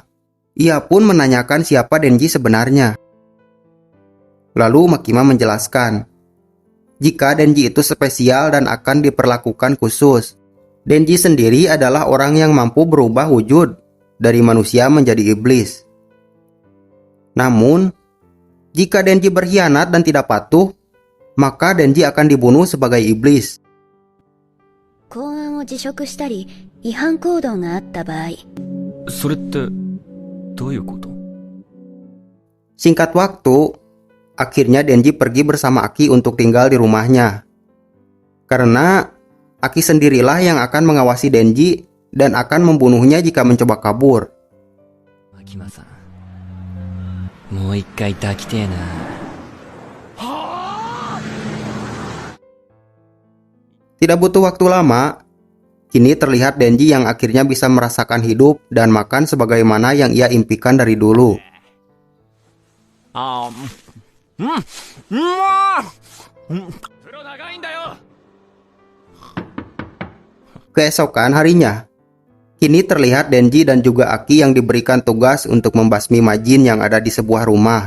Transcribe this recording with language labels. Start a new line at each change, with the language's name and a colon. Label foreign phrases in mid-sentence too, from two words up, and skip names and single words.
Indonesian: Ia pun menanyakan siapa Denji sebenarnya. Lalu Makima menjelaskan jika Denji itu spesial dan akan diperlakukan khusus. Denji sendiri adalah orang yang mampu berubah wujud dari manusia menjadi iblis. Namun, jika Denji berkhianat dan tidak patuh, maka Denji akan dibunuh sebagai iblis.
Japanese: 公安を辞職したり違反行動があった場合、それってどういうこと？
Indonesian: Singkat waktu, akhirnya Denji pergi bersama Aki untuk tinggal di rumahnya. Karena Aki sendirilah yang akan mengawasi Denji dan akan membunuhnya jika mencoba kabur.
Japanese: Makima-san, もう一回抱きてえな。
Indonesian: Tidak butuh waktu lama, kini terlihat Denji yang akhirnya bisa merasakan hidup dan makan sebagaimana yang ia impikan dari dulu. Keesokan harinya, kini terlihat Denji dan juga Aki yang diberikan tugas untuk membasmi majin yang ada di sebuah rumah.